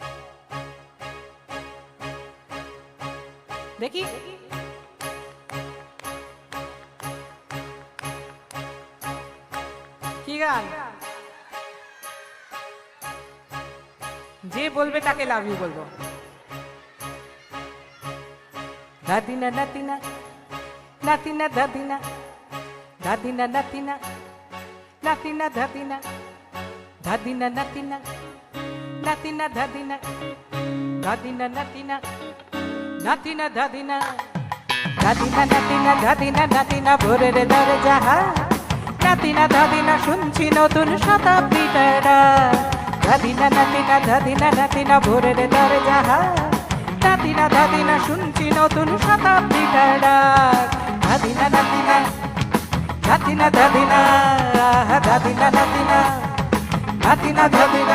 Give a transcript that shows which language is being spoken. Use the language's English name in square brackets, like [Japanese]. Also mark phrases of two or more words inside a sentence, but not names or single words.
[Bangla] দেখি কি গান? যে বলবে তাকে [English] love you [Bangla] বলবো। দাদিনা নাতিনা নাতিনা দাদিনা দাদিনা নাতিনা নাতিনা দাদিনা দাদিনা নাতিনা নাতিনা দাদিনা দাদিনা নাতিনা নাতিনা দাদিনা দাদিনা নাতিনা দাদিনা নাতিনা ভোরের দরজা নাতিনা দাদিনা শুনছি নতুন শতাব্দীটার ডাক। দাদিনা নাতিনা দাদিনা নাতিনা ভোরের দরজা নাতিনা দাদিনা শুনছি নতুন শতাব্দীটার ডাক। দাদিনা নাতিনা নাতিনা দাদিনা দাদিনা নাতিনা নাতিনা দাদিনা।